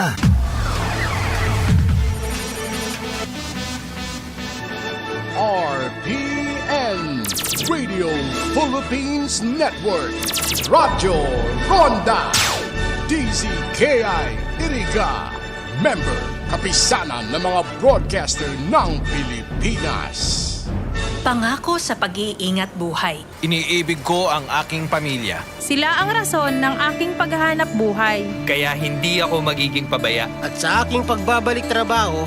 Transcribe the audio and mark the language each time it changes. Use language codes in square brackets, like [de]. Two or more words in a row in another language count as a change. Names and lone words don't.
[tl] RPN Radio Philippines Network Radyo Ronda DZKI Iriga Member Kapisanan ng mga broadcaster ng Pilipinas. Pangako sa pag-iingat buhay. Iniibig ko ang aking pamilya. Sila ang rason ng aking paghahanap buhay. Kaya hindi ako magiging pabaya. At sa aking pagbabalik trabaho,